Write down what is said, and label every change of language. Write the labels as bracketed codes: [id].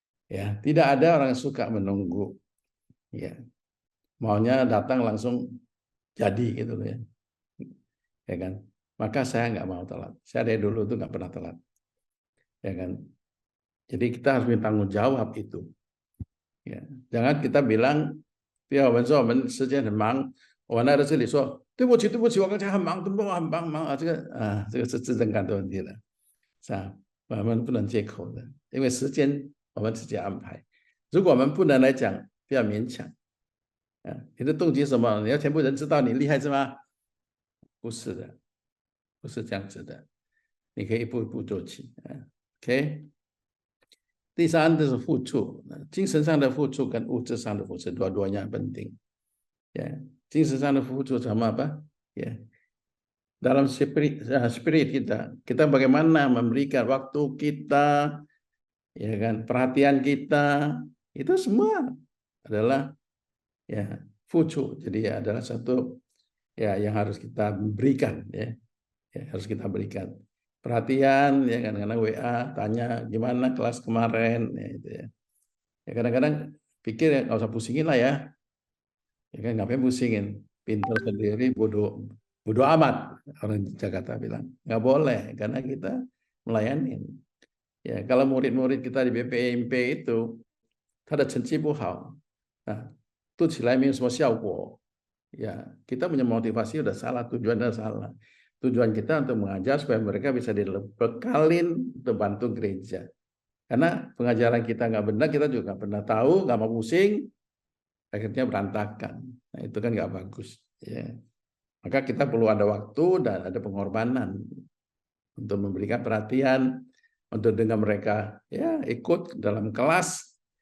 [id] Ya, tidak ada orang yang suka menunggu. Ya, maunya datang langsung jadi gitu ya. Ya kan? Maka saya nggak mau telat. Saya dari dulu tuh nggak pernah telat. Ya kan? Jadi kita harus bertanggung jawab itu. Ya, jangan kita bilang [zh] 不要我们说我们时间很忙，我来到这里说对不起，对不起，我刚才很忙，对不起，我很忙啊，这个是自尊感的问题了，是吧？我们不能借口的，因为时间我们自己安排。如果我们不能来讲，不要勉强。你的动机是什么？你要全部人知道你厉害是吗？不是的，不是这样子的，你可以一步一步做起。 OK。第三就是付出，精神上的付出跟物质上的付出 [id] dua-duanya penting. Ya, [zh] 精神上的付出 [id] sama apa? Ya, dalam spirit kita bagaimana memberikan waktu kita, ya kan, perhatian kita, itu semua adalah ya fucu. Jadi adalah satu ya yang harus kita berikan, ya harus kita berikan. Perhatian, ya kadang-kadang WA tanya gimana kelas kemarin, ya, itu ya. Ya kadang-kadang pikir ya nggak usah pusingin lah ya. Ya kan ngapain pusingin? Pintar sendiri, bodoh amat, orang Jakarta bilang. Nggak boleh karena kita melayani. Ya kalau murid-murid kita di BPMP itu, [zh] 他的成绩不好，读起来没有什么效果。 [id] Ya, kita punya motivasi udah salah, tujuannya salah. Tujuan kita untuk mengajar supaya mereka bisa dibekalin untuk bantu gereja. Karena pengajaran kita nggak benar, kita juga nggak pernah tahu, nggak mau pusing, akhirnya berantakan. Nah itu kan nggak bagus. Ya. Maka kita perlu ada waktu dan ada pengorbanan untuk memberikan perhatian, untuk dengan mereka ya ikut dalam kelas.